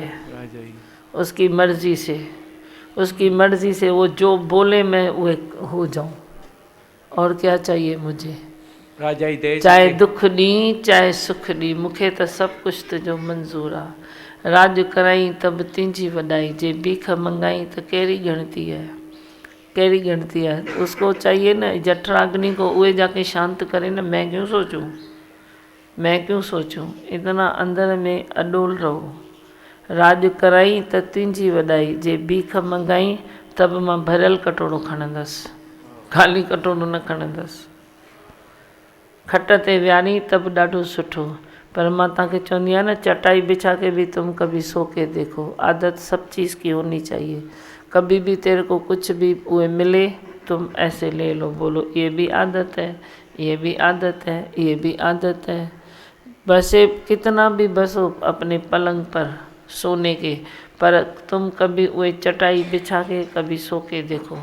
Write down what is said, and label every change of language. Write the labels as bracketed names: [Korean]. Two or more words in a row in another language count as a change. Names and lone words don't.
[Hindi] राजाई उसकी मर्जी से, उसकी मर्जी से वो जो बोले मैं वो हो जाऊं। और क्या चाहिए मुझे? [Sindhi] राजाई दे, चाहे दुख दी चाहे सुख दी, मुखे तो सब कुछ तुझो मंजूर आ। राज कराई तब तुंहिंजी वॾाई, जे भीख मंगाई तो कहिड़ी गिणती है, कहिड़ी गिणती है। [Hindi] उसको चाहिए ना जठराग्नि को, उहे जाके शांत करे ना। मैं क्यों सोचूं, मैं क्यों सोचूं? इतना अंदर में अडोल रहो। [Sindhi] राज कराई त तुंहिंजी वॾाई, जे भीख मंगाई तब मां भरियल कटोरो खणंदसि, ख़ाली कटोरो न खणंदसि। खट ते वियारी तब ॾाढो सुठो। पर मां तव्हांखे चवंदी आहियां न, [Hindi] चटाई बिछा के भी तुम कभी सो के देखो। आदत सब चीज़ की होनी चाहिए। कभी भी तेरे को कुछ भी वो मिले तुम ऐसे ले लो, बोलो ये भी आदत है, ये भी आदत है, ये भी आदत है। बसे कितना भी बसो अपने पलंग पर सोने के, पर तुम कभी वो चटाई बिछा के कभी सो के देखो।